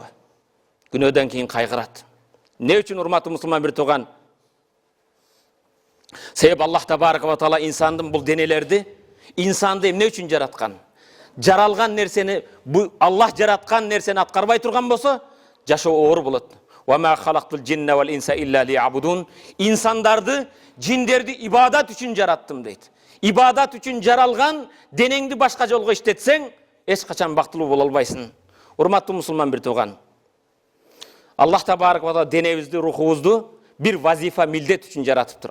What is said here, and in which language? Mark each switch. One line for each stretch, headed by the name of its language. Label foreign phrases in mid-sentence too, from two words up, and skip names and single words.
Kyrgyz: Күнөөдөн кийин кайгырат. Эмне үчүн урматтуу мусулман бир туган? Себеп
Arabic: الله تبارك وتعالى
Kyrgyz: инсандын бул денелерди, инсанды эмне үчүн жараткан? Жаралган нерсени, бу Аллах жараткан нерсени аткарбай турган болсо, жашоо оор болот.
Arabic: وما خلقت الجن والإنس إلا ليعبدون.
Kyrgyz: Инсандарды, жиндерди ибадат үчүн жараттым дейт. Ибадат үчүн жаралган денеңди башка жолго иштетсең, эч качан бактылуу боло албайсың. Урматтуу мусулман бир туган,
Arabic: الله تبارك وتعالى
Kyrgyz: денебизди, рухубузду бир вазифа, милдет үчүн жаратыптыр.